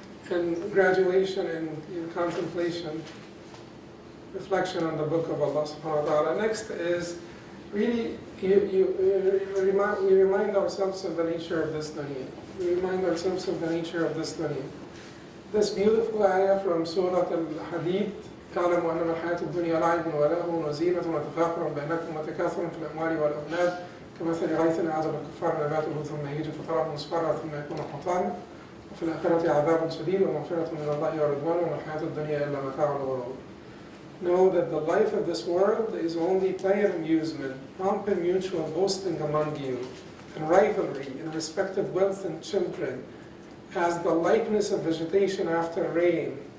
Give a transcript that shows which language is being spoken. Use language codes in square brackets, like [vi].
[en] And graduation and contemplation, reflection on the book of Allah subhanahu wa ta'ala. Next is really, we remind ourselves of the nature of this dunya. We remind ourselves of the nature of this dunya. This beautiful ayah from Surah Al-Hadid, [ar] تعلموا أنما الحياة الدنيا لعب ولهو وزينة وتفاخر بينكم وتكاثر في الأموال والأولاد كمثل غيث أعجب الكفار نباته ثم يهيج فتراه مصفرا ثم يكون حطاما وفي الآخرة عذاب شديد ومغفرة من الله ورضوان وما الحياة الدنيا إلا متاع الغرور. [en] Know that the life of this world is only play and amusement, pomp and mutual boasting among you, and rivalry in respect of wealth and children, as the likeness of vegetation after rain.